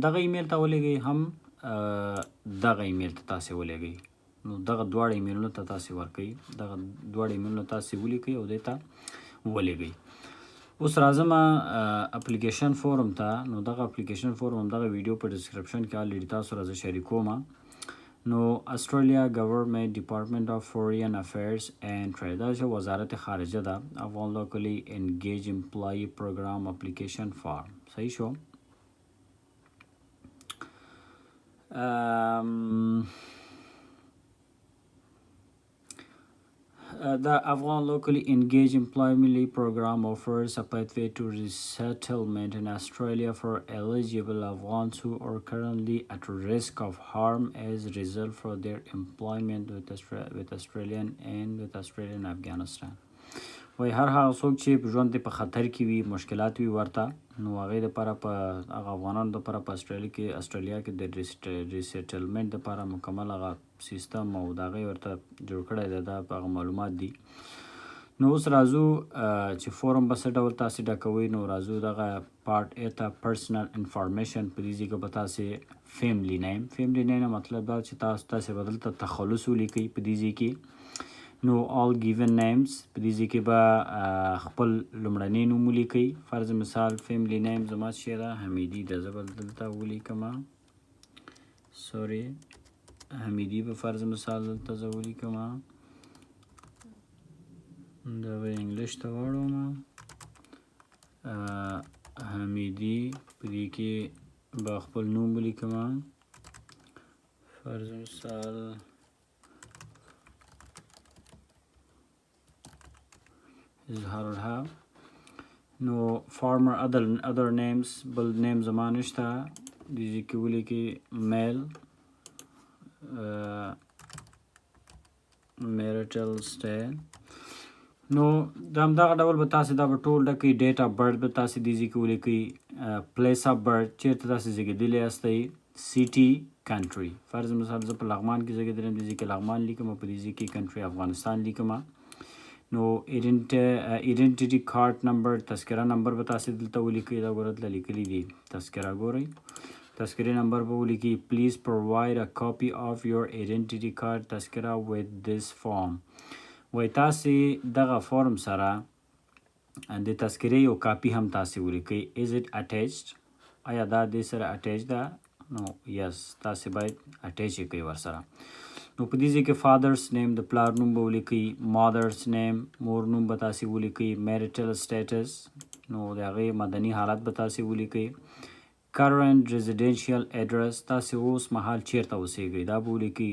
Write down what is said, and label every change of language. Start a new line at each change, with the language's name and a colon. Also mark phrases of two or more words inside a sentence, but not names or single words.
Pashto: دغه ایمیل ته ولېږئ هم دغه ایمیل ته تاسې ولېږئ نو دغه دواړه ایمیلونه ته تاسې ورکوئ دغه دواړه ایمیلونه تاسې ولیکئ او دې ته ولېږئ اوس راځم
English: application form
Pashto: ته نو دغه
English: application form
Pashto: همدغه ویډیو په ډسکرپشن کې الریډي تاسو سره زه شریکوم نو استرالیا ګورنمنټ ډپارټمنټ اف فورین افیرز اینډ ټریډ دا چې وزارت خارجه ده افغان لوکلی انګیج امپلایي پروګرام
English: application form
Pashto: صحیح شو
English: The Afghan locally engaged employment program offers a pathway to resettlement in Australia for eligible Afghans who are currently at risk of harm as a result for their employment with Australian and with Australian Afghanistan.
Pashto: وای هر هغه څوک چې په ژوند په خطر کې وي مشکلات وي ورته نو هغې دپاره په هغه افغانانو دپاره په استرالیا کې د ریسیټلمنټ دپاره مکمل هغه سیستم او د هغې ورته جوړ کړی دی دا هغه معلومات دي نو اوس راځو چې فورم به څه ډول تاسې ډکوئ نو راځو دغه پارټ ای ته
English: personal information
Pashto: په دې ځای کې به تاسې
English: family name
Pashto: مطلب دا چې تاسې به دلته تخلص ولیکئ په دې ځای کې نو
English: all given names
Pashto: په دې ځای کې به خپل لومړنی نوم ولیکئ فرض مثال
English: family name
Pashto: زما چې ده حمیدي ده زه به دلته ولیکمه سوري حمیدي به فرض مثال دلته زه ولیکمه دا به انګلیش ته واړوم حمیدي په دې کې به خپل نوم ولیکمه فرض مثال اظهار الحق نو
English: former other names
Pashto: بل نیم زما نشته دې کې ولیکئ میل
English: marital state
Pashto: نو د همدغه ډول به تاسې دا به ټول ډکئ
English: date of birth
Pashto: به تاسې دې ځای کې ولیکئ
English: place of birth
Pashto: چېرته تاسې زیږېدلي یاستئ
English: city country.
Pashto: فرض مثال زه په لغمان کې زیږېدلی یم، دې ځای کې لغمان لیکم، په دې ځای کې country افغانستان لیکم. نو
English: identity card number,
Pashto: تذکره نمبر به تاسې دلته ولیکئ. دا ګوره دلته لیکلي دي تذکره، ګورئ تذکرې نمبر به ولیکئ.
English: please provide a copy of your identity card تذکره with this form.
Pashto: وایي تاسې دغه فورم سره د تذکرې یو کاپي هم تاسې ولیکئ.
English: is it attached؟
Pashto: آیا دا دې سره اټیچ ده؟ نو یس، تاسې باید اټیچ یې کوئ ورسره. نو په دې ځای کې
English: father's name,
Pashto: د پلار نوم به ولیکئ.
English: mother's name,
Pashto: مور نوم به تاسې ولیکئ.
English: marital status,
Pashto: نو د هغې مدني حالت به تاسې ولیکئ.
English: current residential address,
Pashto: تاسې اوس مهال چیرته اوسیږئ، دا به ولیکئ.